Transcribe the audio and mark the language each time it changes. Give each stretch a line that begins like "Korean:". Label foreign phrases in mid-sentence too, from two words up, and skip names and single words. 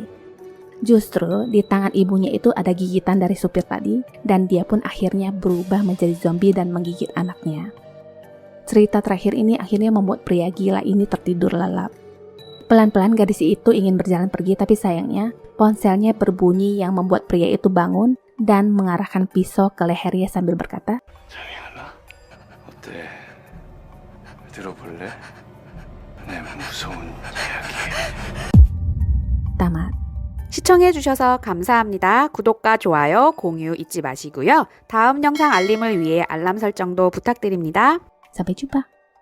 Indonesian: Justru di tangan ibunya itu ada gigitan dari supir tadi dan dia pun akhirnya berubah menjadi zombie dan menggigit anaknya. Cerita terakhir ini akhirnya membuat pria gila ini tertidur lelap. Pelan-pelan gadis itu ingin berjalan pergi tapi sayangnya ponselnya berbunyi yang membuat pria itu bangun dan mengarahkan pisau ke lehernya sambil berkata,
Korean: 재미있나? 어때? 들어볼래? 내 무서운 이야기.
Indonesian: tamat.
Korean: 시청해주셔서 감사합니다. 구독과 좋아요, 공유 잊지 마시고요. 다음 영상 알림을 위해 알람 설정도 부탁드립니다.
Indonesian: Sampai jumpa.